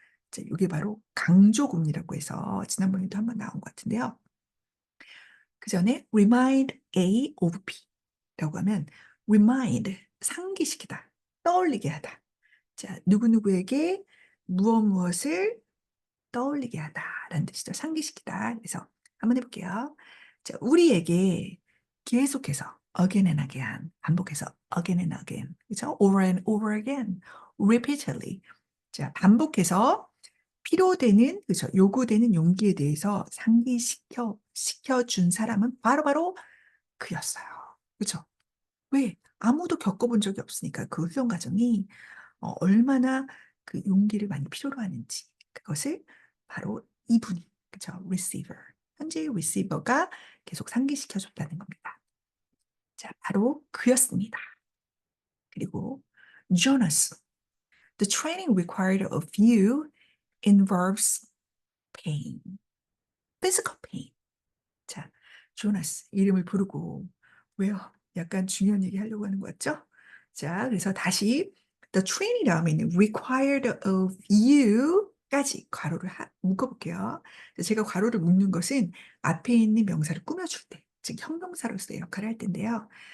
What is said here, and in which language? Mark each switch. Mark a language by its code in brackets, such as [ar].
[ko] 자, 이게 바로 강조금이라고 해서 지난번에도 한번 나온 것 같은데요. 그 전에 [en] remind A of B [ko] 라고 하면 remind, 상기시키다, 떠올리게 하다. 자, 누구누구에게 무엇을 떠올리게 하다라는 뜻이죠. 상기시키다. 그래서 한번 해볼게요. 자, 우리에게 계속해서 [en] again and again, [ko] 반복해서 again and again, 그렇죠? [en] over and over again, repeatedly. [ko] 자, 반복해서 필요되는, 그렇죠? 요구되는 용기에 대해서 시켜준 사람은 바로바로 그였어요. 그렇죠? 왜? 아무도 겪어본 적이 없으니까 그 훈련 과정이 얼마나 그 용기를 많이 필요로 하는지 그것을 바로 이분이 그죠? [en] receiver. [ko] 현재의 receiver가 계속 상기시켜 줬다는 겁니다. 자, 바로 그였습니다. 그리고 Jonas. [en] The training required of you involves pain. physical pain. [ko] 자, 조나스 이름을 부르고 왜요? 약간 중요한 얘기 하려고 하는 거 같죠? 자, 그래서 다시 [en] the training [ko] 다음에는 [en] required of you [ko] 까지 괄호를 묶어볼게요. 제가 괄호를 묶는 것은 앞에 있는 명사를 꾸며줄 때, 즉 형용사로서의 역할을 할 텐데요.